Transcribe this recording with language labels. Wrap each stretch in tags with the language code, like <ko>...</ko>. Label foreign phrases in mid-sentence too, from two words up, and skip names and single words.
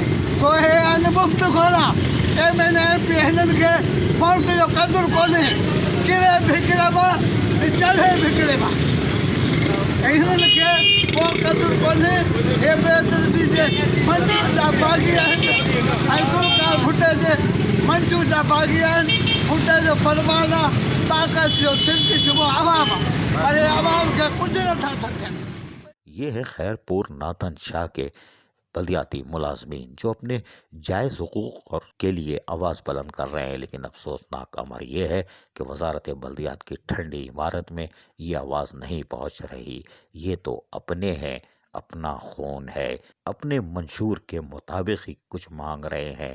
<sd>को हे आहिनि मुफ़्त खोरा MNP हिननि खे वोट जो क़दुरु कोन्हे, किरे बि हिकिड़े चढ़े बि हिकिड़े ऐं हिननि खे को क़दुरु कोन्हे। हे बेदर्दी जे मंशूर जा बाग़ी आहिनि ऐं ज़ुल्फ़कार भुट्टे जे मंशूर जा बाग़ी आहिनि। भुट्टे जो फरमान आहे ताक़त जो सिंध शुबो अवाम आहे, पर अवाम खे कुझु नथा सम्झनि।</sd> <ur>یہ ہے خیر پور ناتن شاہ کے بلدیاتی ملازمین جو اپنے جائز حقوق اور کے لیے آواز بلند کر رہے ہیں، لیکن افسوسناک امر یہ ہے کہ وزارت بلدیات کی ٹھنڈی عمارت میں یہ آواز نہیں پہنچ رہی۔ یہ تو اپنے ہیں، اپنا خون ہے، اپنے منشور کے مطابق ہی کچھ مانگ رہے ہیں۔</ur>